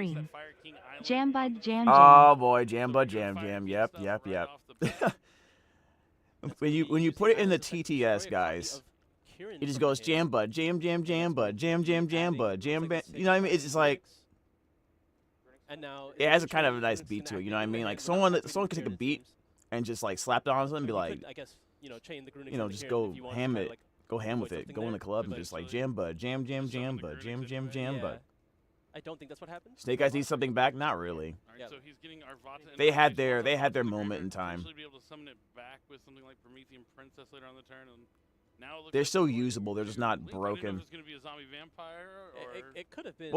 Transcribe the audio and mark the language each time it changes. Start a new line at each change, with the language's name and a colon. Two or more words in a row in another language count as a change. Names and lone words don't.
English: Fire King Island. Jam Bud Jam Oh Jam. boy, Jam So Bud good Jam Fire Jam. King Yep, stuff yep, right yep. off the bat. When you put it in the TTS, guys. Kieran. He just from goes him. jam bud, jam jam jam bud, jam jam jam bud, jam bam. You know what I mean? It's just like And now it has a kind of a eventually nice Runix beat can to it. You know what I activate mean? the Like Kieran. We're not someone could take a activating beat Kieran, and just like slap it on something and be I mean, you like, could, I guess, chain the Runix you know, into just Kieran go if you want ham to try it, to, like, go ham with avoid it, something go in there, the club and but just like eventually jam bud, jam jam just summon jam the bud, Grunix jam jam anyway. jam yeah. bud. I don't think that's what happened. Snake Eyes needs something back? Not really. All right, Yeah. so he's getting Arvata. into They had rotation, their also moment Graveyard, in time. Potentially be able to summon it back with something like Promethean Princess later on the turn. And now it looks They're like still we're going usable, they're just to not Link. I didn't know if broken. it's going to be a zombie vampire or It could have been.